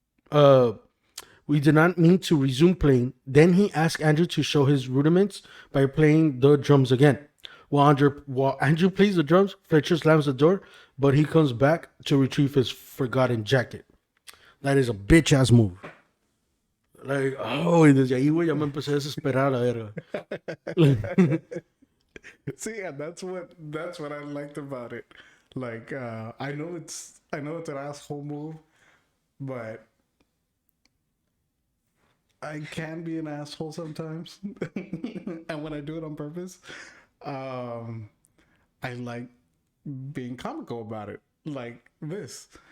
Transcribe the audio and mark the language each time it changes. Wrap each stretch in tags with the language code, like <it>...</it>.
<en>We did not mean to resume playing. Then he asked Andrew to show his rudiments by playing the drums again. While Andrew plays the drums, Fletcher slams the door, but he comes back to retrieve his forgotten jacket. That is a bitch ass move.</en> <es>Like, oh, y desde ahí, güey, ya me empecé a desesperar a la verga.</es> <en>See, and that's what I liked about it. Like, I know it's an asshole move, but I can be an asshole sometimes, and when I do it on purpose, um, I like being comical about it, like this.</en>